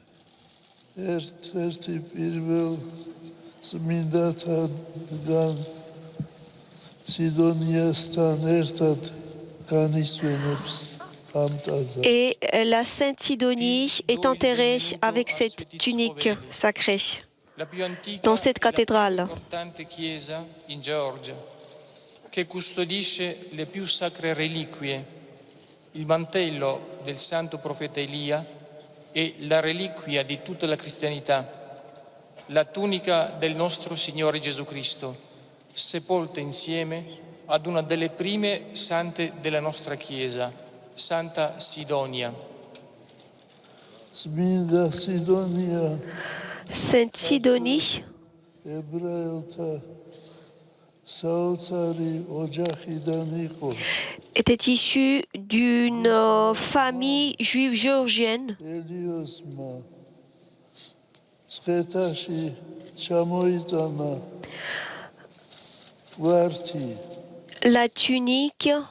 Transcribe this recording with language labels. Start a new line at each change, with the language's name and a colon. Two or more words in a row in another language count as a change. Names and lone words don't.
French: Et la Sainte Sidonie est enterrée avec cette tunique sacrée dans cette cathédrale.
Italian: Che custodisce le più sacre reliquie, il mantello del santo profeta Elia e la reliquia di tutta la cristianità, la tunica del nostro Signore Gesù Cristo, sepolta insieme ad una delle prime sante della nostra Chiesa, Santa Sidonia.
French: Sainte Sidonie était issue d'une famille juive géorgienne La tunique